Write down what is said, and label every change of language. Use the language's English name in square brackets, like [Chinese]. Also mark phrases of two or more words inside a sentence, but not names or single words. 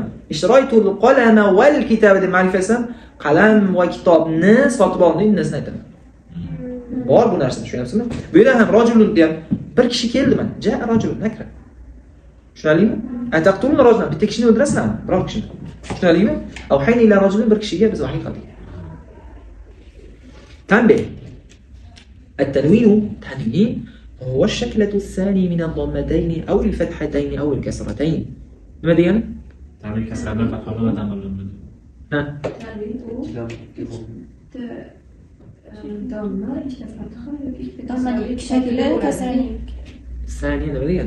[Arabic] اشتريت قلما وال كتابا [Uzbek] deb ma'rifa qilsam, qalam va kitobni sotib oldim deb aytaman. Bor bu narsa, tushunyapsizmi? Bu yerda ham rajulun deb bir kishi keldi mana. [Arabic] جاء رجل نكرة. Tushunarlikmi? أتقتلون رجلا, [Uzbek] bitta kishini o'ldirasizlarmi? Biror kishini. Tushunarlikmi? [Arabic] أوحينا إلى رجل, [Uzbek] bir kishiga biz vahiy qildik. [Arabic] تنبه التنوين تنوين هو الشكلة الثاني من الضمتين أو الفتحتين أو الكسرتين. ما ديانا؟ تعمل كسرة بلا فتحة ولا تعمل [Uzbek] ها؟ Saniye nima degan?